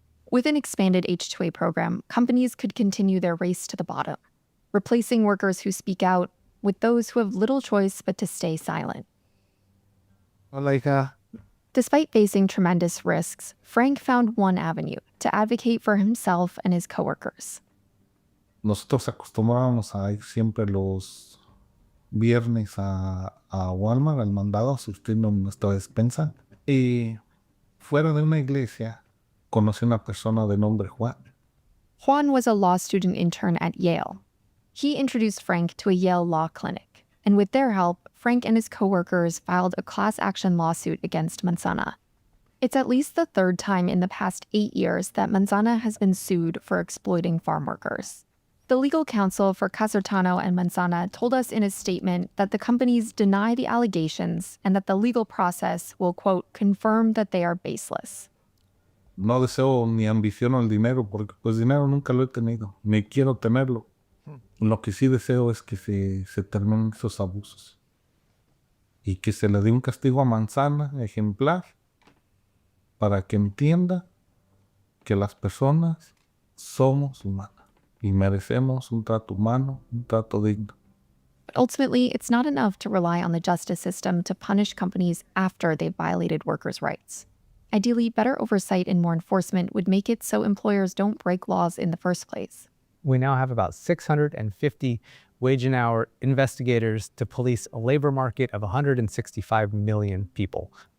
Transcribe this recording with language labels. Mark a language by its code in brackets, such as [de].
[en] With an expanded H-2A program, companies could continue their race to the bottom, replacing workers who speak out with those who have little choice but to stay silent. Despite facing tremendous risks, Frank found one avenue to advocate for himself and his coworkers. [es] Nosotros acostumbrábamos a ir siempre los viernes a Walmart, al mandado, a surtirnos nuestra despensa. Y fuera de una iglesia, conocí una persona de nombre Juan. [en] Juan was a law student intern at Yale. He introduced Frank to a Yale law clinic, and with their help, Frank and his coworkers filed a class action lawsuit against Manzana. It's at least the third time in the past 8 years that Manzana has been sued for exploiting farm workers. The legal counsel for Casertano and Manzana told us in his statement that the companies deny the allegations and that the legal process will, quote, confirm that they are baseless. [es] No deseo ni ambiciono el dinero porque pues dinero nunca lo he tenido, ni quiero tenerlo. Lo que sí deseo es que se terminen esos abusos y que se le dé un castigo a Manzana ejemplar para que entienda que las personas somos humanas y merecemos un trato humano, un trato digno. [en] But ultimately, it's not enough to rely on the justice system to punish companies after they've violated workers' rights. Ideally, better oversight and more enforcement would make it so employers don't break laws in the first place. We now have about 650 wage and hour investigators to police a labor market of 165 million people.